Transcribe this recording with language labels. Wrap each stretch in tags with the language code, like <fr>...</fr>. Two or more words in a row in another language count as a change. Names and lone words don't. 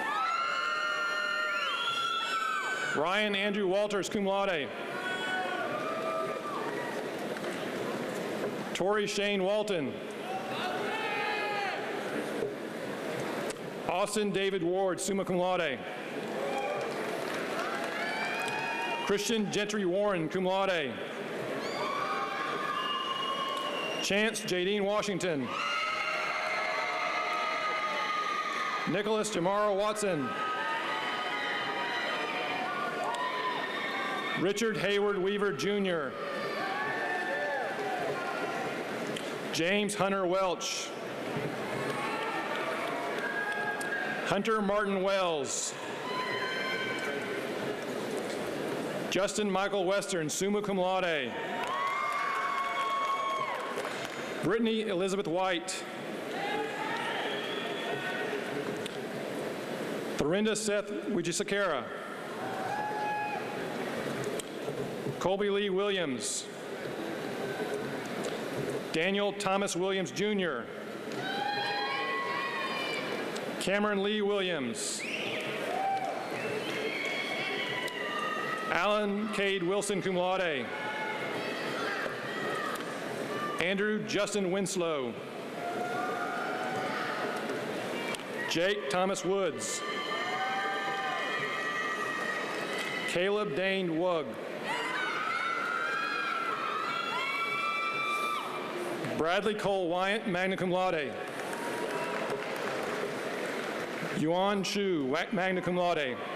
<en>Ryan Andrew Walters,</en> <la>cum laude.</la> <en>Tori Shane Walton. Austin David Ward,</en> <la>summa cum laude.</la> <en>Christian Gentry Warren,</en> <la>cum laude.</la> <en>Chance Jadine Washington. Nicholas Jamaro Watson. Richard Hayward Weaver, Jr. James Hunter Welch. Hunter Martin Wells. Justin Michael Western,</en> <la>summa cum laude.</la> <en>Brittany Elizabeth White. Dorinda Seth Wijisekera. Colby Lee Williams. Daniel Thomas Williams, Jr. Cameron Lee Williams. Alan Cade Wilson,</en> <la>cum laude.</la> <en>Andrew Justin Winslow. Jake Thomas Woods. Caleb Dane Wug. Bradley Cole Wyatt,</en> <la>magna cum laude.</la> <en>Yuan Shu,</en> <la>magna cum laude.</la>